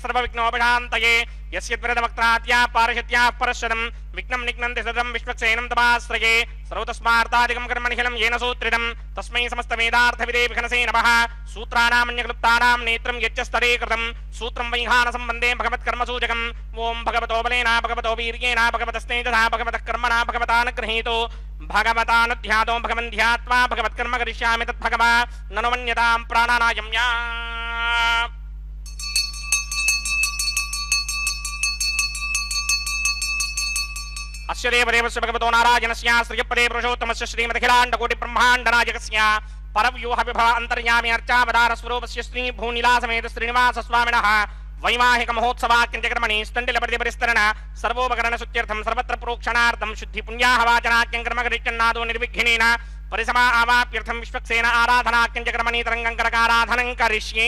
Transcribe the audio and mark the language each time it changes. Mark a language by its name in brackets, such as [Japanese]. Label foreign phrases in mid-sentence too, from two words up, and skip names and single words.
[Sanskrit] సర్వవిఘ్నోపశాంతయే యస్యద్వరదవక్త్రాద్యా పారిషత్యా పరశరం విఘ్నం నిఘ్నంతి సదం విశ్వక్సేనం తమాశ్రయే సర్వతస్మార్తాదికం కర్మనిఖిలం येन సూత్రితం తస్మై సమస్తవేదార్థవిదే విఘ్నసే నమః సూత్రానామన్యక్లుప్తానాం నేత్రం యచ్చస్తరే కృతం సూత్రం వైహాన సంబంధే భగవత్కర్మసూచకం ఓం భగవతో బలేన భగవతో వీర్యేణ భగవతస్తేజసా భగవతః కర్మణా భగవతానుగృహీతో భగవతానుధ్యాతో భగవన్ ధ్యాత్వా భగవత్కర్మ కరిష్యామి తద్భగవా ననుమన్యతాం ప్రాణానాయమ్యా. अस्य देवदेवस्य भगवतो नारायणस्य श्रियपदे पुरुषोत्तमस्य श्रीमदखिलाण्डकोटि ब्रह्माण्डनायकस्य परव्यूह विभव अन्तर्यामि अर्चावतार स्वरूपस्य श्री भूनिलासमेत श्रीनिवास स्वामिनः वैवाहिक महोत्सवाक्यंचकर्मणि स्तण्डिलपरिपरिस्तरण सर्वोपकरण सुत्यर्थं सर्वत्र प्रोक्षणार्थं शुद्धि पुण्याहवाचनाख्यं कर्मकरिष्यन्नादो निर्विघ्नेन परिसमा आवाप्यर्थं विश्वक्सेन आराधनाख्यंचकर्मणि तरङ्गङ्करकाराधनं करिष्ये.